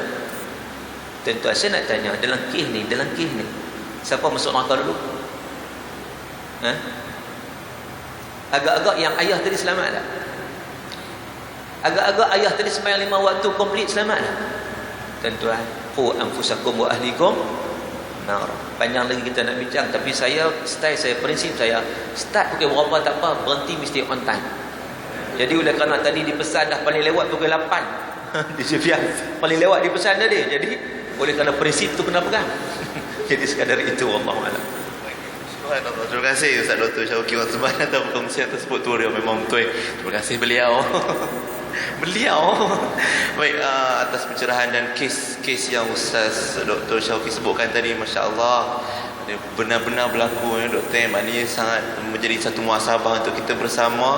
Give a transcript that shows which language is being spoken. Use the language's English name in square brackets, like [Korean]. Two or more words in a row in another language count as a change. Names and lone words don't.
[Malay] Tentu saya nak tanya, dalam kes ni, siapa masuk neraka dulu? Agak-agak yang ayah tadi selamat tak? Agak-agak ayah tadi sembahyang 5 waktu komplit selamat tak? Tuan-tuan, [Arabic] قوا أنفسكم وأهليكم نار. [Malay] panjang lagi kita nak bincang. Tapi prinsip saya, start pukul berapa tak apa, berhenti mesti [English] on time. [Malay] Jadi oleh kerana tadi dipesan dah paling lewat pukul 8 di Sufyan paling lewat dipesan tadi. Jadi oleh kerana prinsip tu kena pegang. Jadi sekadar itu, [Arabic] والله أعلم. [Malay] Subhanallah. Terima kasih Ustaz Dr. Syauqi Wasman atas perkongsian tersebut tu, dia memang betul. Terima kasih beliau. Baik, atas pencerahan dan kes yang Ustaz Dr. Syauqi sebutkan tadi, masya-Allah, dia benar-benar berlaku ya Doktor. Maknanya sangat menjadi satu muhasabah untuk kita bersama.